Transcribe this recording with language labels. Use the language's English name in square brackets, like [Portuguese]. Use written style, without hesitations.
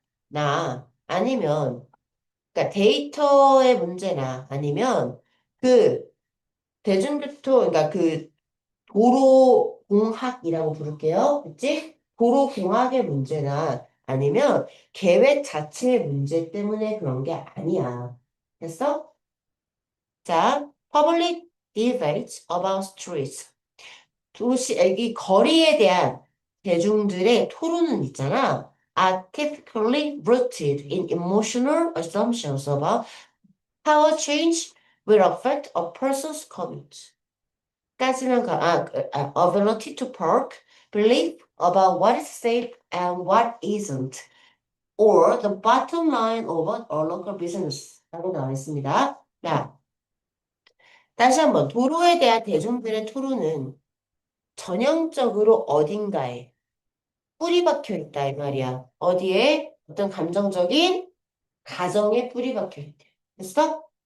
[Korean] 데이터나 아니면, 그러니까 데이터의 문제나 아니면 그 대중교통, 그러니까 그 도로공학이라고 부를게요. 그치? 도로공학의 문제나 아니면 계획 자체의 문제 때문에 그런 게 아니야. 됐어? [English] 자, public debates about streets. [Korean] 이 거리에 대한 대중들의 토론은 있잖아. [English] are typically rooted in emotional assumptions about how a change will affect a person's commute. ability to park, belief about what is safe and what isn't, or the bottom line of a local business. [Korean] 라고 나와 있습니다. 자, 다시 한번 도로에 대한 대중들의 토론은 전형적으로 어딘가에 뿌리 박혀 있다 이 말이야. 어디에? 어떤 감정적인 가정에 뿌리 박혀 있대. 됐어?